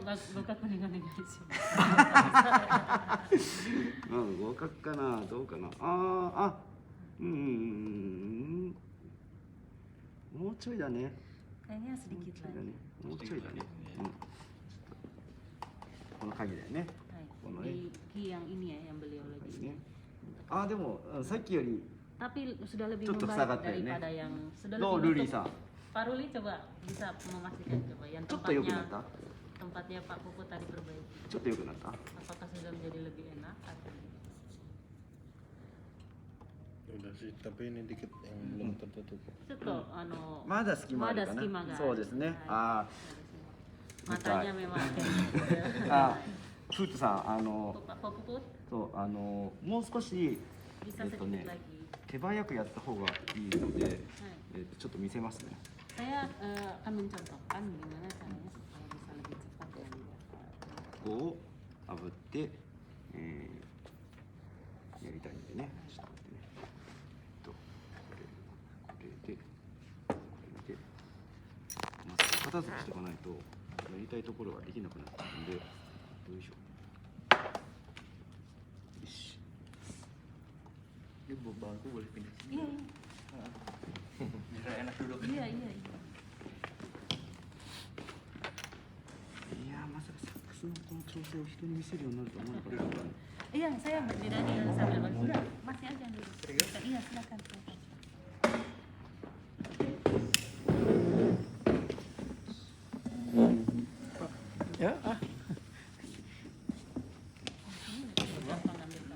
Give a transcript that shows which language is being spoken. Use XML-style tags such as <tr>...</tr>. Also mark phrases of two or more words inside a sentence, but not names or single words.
<ja>ご確認お願いします。うん、合格かな、どうかな。もうちょいだね。</ja> <id>Kayaknya sedikit</id> <ja>ちょいだ</ja> <id>lagi.</id> <ja>ね。もうちょいだね。うん。この鍵だよね。</ja> <id>Hai. Boleh. Di key yang ini ya yang beliau</id> <ja>鍵</ja> <id>lagi.</id> <ja>ね。でもさっきより</ja> <id>Tapi sudah lebih Tutup membaik sangat ya, ini. daripada yang sudah Lo lebih Ruli nutup. sa. Pak Ruli coba bisa memastikan coba yang</id> <ja>ちょっと良くなった。</ja> <id>tempatnya Pak Puput tadi perbaiki.</id> <ja>ちょっと良くなった。</ja> <id>Apakah sudah menjadi lebih enak atau Udah sih, tapi ini dikit yang belum tertutup. Cito,</id> <ja>まだ隙間あるかな。 Ada隙間がある。そうですね。</ja> <id>はい matanya memang kayak gitu.</id> <ja>フートさん、</ja> <id>Pak Puput</id> <ja>そうもう少し</ja> <id>bisa sedikit lagi.</id> <ja>手早くやった方がいいので、</ja> <id>Hai.</id> <ja>ちょっと見せますね。</ja> <id>Saya akan mencontohkan gimana caranya supaya bisa lebih cepat dan</id> <ja>ここを炙って、やりたいんでね。ちょっと待ってね。これで、まず片付けしておかないとやりたいところができなくなっちゃうんで、よいしょ。よし。</ja> <id>Ini bangku boleh pindah sini. Iya, Biar enak duduk. iya, iya, iya.</id> <ja>いやー、まさかサックスのこの調整を人に見せるようになると思わなかったから。</ja> <id>Iya, saya berdiri sambil bagi. Udah, masih aja dulu. Iya, silakan. Ya, Gampang ambil panas.</id>